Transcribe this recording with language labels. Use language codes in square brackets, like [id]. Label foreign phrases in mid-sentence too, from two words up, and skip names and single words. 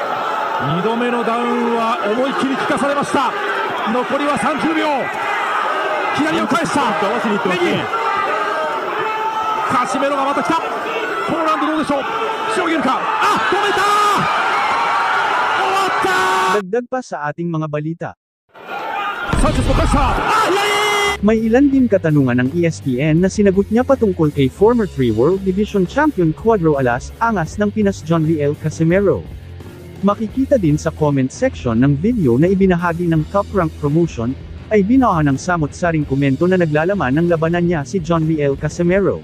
[ja] 2 度目のダウンは思い切り効かされました。残りは30秒。左を返した。合わせにいってますね。カシメロがまた来た。このラウンドどうでしょう。しのげるか。止めた。終わった。 [tl] Dagdag pa sa ating mga balita. [ja] サンチェスのプレッシャー。 [tl] May ilan din katanungan ng ESPN na sinagot niya patungkol kay [en] former 3 World Division Champion [tl] Cuadro Alas Angas ng Pinas John Riel Casimero. Makikita din sa [en] comment section [tl] ng video na ibinahagi ng Top Rank Promotion, ay binaha ng samot-saring komento na naglalaman ng labanan niya si John Riel Casimero.